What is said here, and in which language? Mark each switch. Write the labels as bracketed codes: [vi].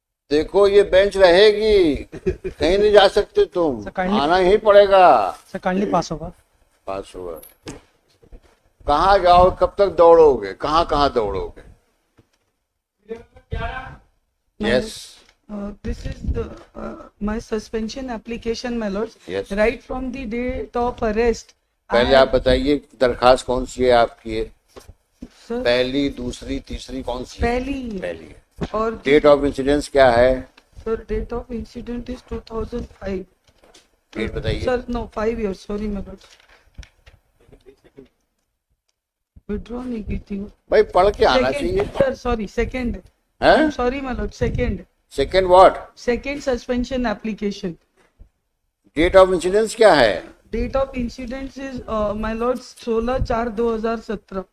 [hi] देखो ये बेंच रहेगी, कहीं नहीं जा सकते तुम, [en] sir, kindly- [hi] आना ही पड़ेगा। सर काइंडली पास होगा। पास हुआ। कहाँ जाओ, कब तक दौड़ोगे, कहाँ कहाँ दौड़ोगे? [en] Serial number 11 yes This is my suspension application, my lords. Yes. Right from the date of arrest. [hi] पहले आप बताइए दरखास्त कौन सी है आपकी? है [en] Sir, [hi] पहली, दूसरी, तीसरी, कौन सी है? पहली पहली है। और [en] date of incidence [hi] क्या है? [en] sir, date of incident is 2005. [hi] Date बताइए। [en] Sir, no, 5 years. Sorry, my lord. [hi] Withdraw नहीं की थी वो. भाई पढ़ के आना चाहिए। [en] Second, sir, sorry, second. [hi] हैं? [en] I'm sorry, my lord. Second. Second what? Second suspension application. Date of incidence [hi] क्या है? [en] Date of incident is my lord 16/4/2017.